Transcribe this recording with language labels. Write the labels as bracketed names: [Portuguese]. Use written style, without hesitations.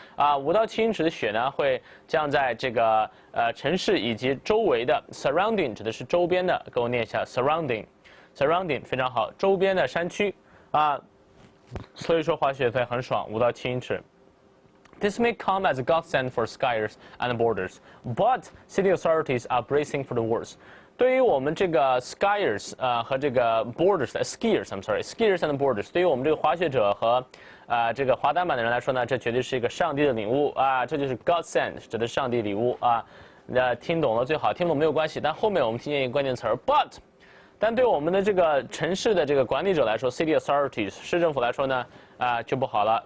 [Chinese] 5到7英尺的雪呢会降在这个城市以及周围的 surrounding 指的是周边的，跟我念一下 surrounding 非常好，周边的山区所以说滑雪会很爽，5到7英尺。 [English] This may come as a godsend for skiers and boarders, but city authorities are bracing for the worst. [Chinese] 对于我们这个 skiers 和这个 boarders [English] skiers and boarders， [Chinese] 对于我们这个滑雪者和这个滑单板的人来说呢，这绝对是一个上帝的礼物这就是 godsend 指的是上帝礼物听懂了最好，听不懂没有关系。但后面我们听见一个关键词 but。但对我们的这个城市的这个管理者来说 ， [English] city authorities [Chinese] 市政府来说呢，就不好了。